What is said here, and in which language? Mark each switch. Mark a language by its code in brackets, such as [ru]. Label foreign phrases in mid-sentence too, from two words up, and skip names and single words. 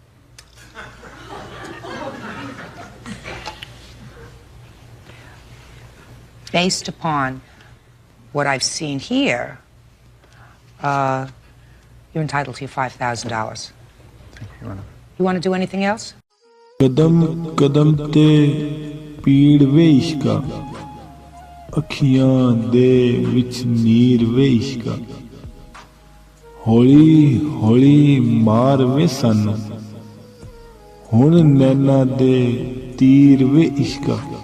[en] Based upon what I've seen here, you're entitled to your $5,000. Thank you, Your Honor. You want to do anything else? [pa] ਕਦਮ ਕਦਮ ਤੇ ਪੀੜ ਵੇ ਇਸ਼ਕਾ ਅੱਖੀਆਂ ਦੇ ਵਿਚ ਨੀਰ ਵੇ ਇਸ਼ਕਾ ਹੌਲੀ ਹੌਲੀ ਮਾਰ ਵੇ ਸਨ ਹੁਣ ਨੈਣਾਂ ਦੇ ਤੀਰ ਵੇ ਇਸ਼ਕਾ